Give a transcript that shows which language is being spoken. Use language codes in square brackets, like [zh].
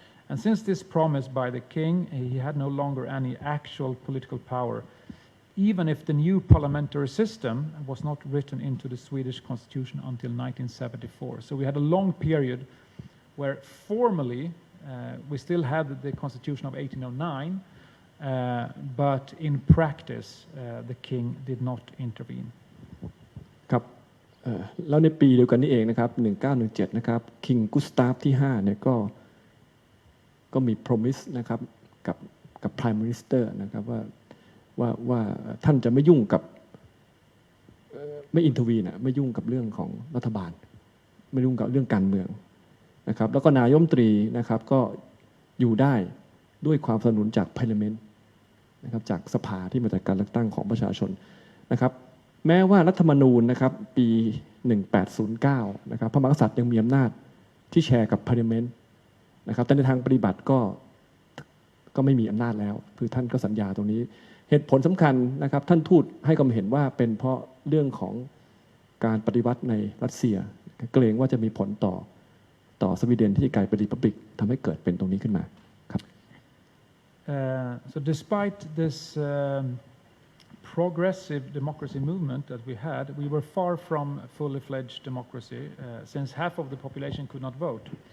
[en] And since this promise by the king, he had no longer any actual political power, even if the new parliamentary system was not written into the Swedish constitution until 1974. So we had a long period where formally we still had the constitution of 1809, but in practice the king did not intervene. [th] ครับแล้วในปีเดียวกันนี้เองนะครับ1917นะครับ King Gustav ที่5เนี่ยก็มี promise นะครับกับ Prime Minister นะครับว่าท่านจะไม่ยุ่งกับ ไม่ intervene ไม่ยุ่งกับเรื่องของรัฐบาลไม่ยุ่งกับเรื่องการเมืองนะครับแล้วก็นายกรัฐมนตรีนะครับก็อยู่ได้ด้วยความสนับสนุนจาก Parliament นะครับจากสภาที่มาจากการเลือกตั้งของประชาชนนะครับแม้ว่ารัฐธรรมนูญนะครับปี 1809นะครับพระมหากษัตริย์ยังมีอำนาจที่แชร์กับ Parliament นะครับแต่ในทางปฏิบัติก็ไม่มีอำนาจแล้วคือท่านก็สัญญาตรงนี้เหตุผลสำคัญนะครับท่านทูตให้ความเห็นว่าเป็นเพราะเรื่องของการปฏิวัติในรัสเซีย เกรงว่าจะมีผลต่อสวีเดนที่จะกลายเป็นรีพับลิกทำให้เกิดเป็นตรงนี้ขึ้นมาครับ [en] So despite this progressive democracy movement that we had, we were far from fully fledged democracy since half of the population could not vote.